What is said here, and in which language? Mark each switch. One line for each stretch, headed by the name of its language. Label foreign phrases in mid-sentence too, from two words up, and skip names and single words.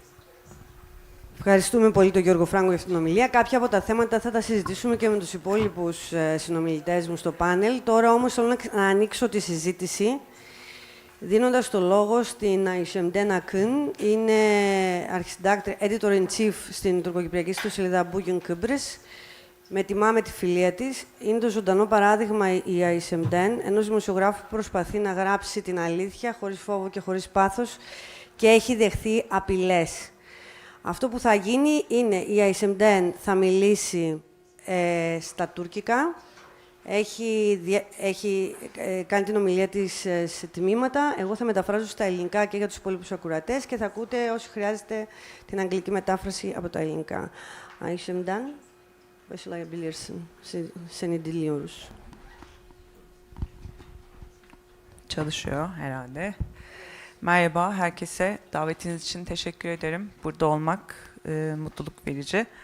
Greek: Ευχαριστούμε πολύ τον Γιώργο Φράγκο για την ομιλία. Κάποια από τα θέματα θα τα συζητήσουμε και με τους υπόλοιπους συνομιλητές μου στο πάνελ. Τώρα όμως θέλω να ανοίξω τη συζήτηση, δίνοντας το λόγο στην Ayşemden Akın. Είναι αρχισυντάκτρια,
English: editor-in-chief
Greek: στην τουρκοκυπριακή ιστοσελίδα Bugün Kıbrıs. Με τιμά με τη φιλία της. Είναι το ζωντανό παράδειγμα η Ayşemden, ενός δημοσιογράφου που προσπαθεί να γράψει την αλήθεια χωρίς φόβο και χωρίς πάθος και έχει δεχθεί απειλές. Αυτό που θα γίνει είναι η Ayşemden θα μιλήσει στα τουρκικά. Έχει κάνει την ομιλία της σε τμήματα. Εγώ θα μεταφράζω στα ελληνικά και για τους υπόλοιπους ακροατές και θα ακούτε όσοι χρειάζεται την αγγλική μετάφραση από τα ελληνικά.
Turkish: Ayşemden, başlayabilirsin. Seni dinliyoruz. Çalışıyor herhalde. Merhaba herkese. Davetiniz için teşekkür ederim. Burada olmak mutluluk verici.